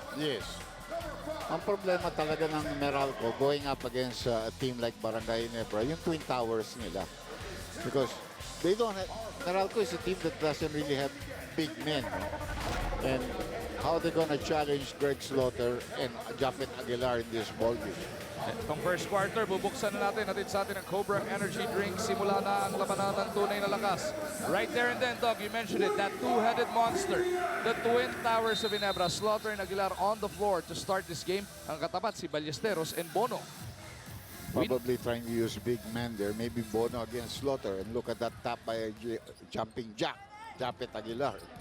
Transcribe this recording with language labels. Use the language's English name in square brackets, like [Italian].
[Filipino] Yes. Ang problema talaga ng Meralco [English] going up against a team like Barangay Ginebra, [Filipino] yung Twin Towers nila. [English] Because they don't have, Meralco is a team that doesn't really have big men. No? And how they gonna challenge Greg Slaughter and Japet Aguilar in this ball game? [Filipino] Itong first quarter, bubuksan na natin sa atin ang Cobra Energy Drink. Simula na ang labanan ng tunay na lakas. [English] Right there and then, Doug, you mentioned it, that two-headed monster. The Twin Towers of Ginebra, Slaughter and Aguilar on the floor to start this game. [Filipino] Ang katapat, si Ballesteros and Bono. [English] Probably trying to use big men there. Maybe Bono against Slaughter. And look at that tap by jumping jack, Japet Aguilar.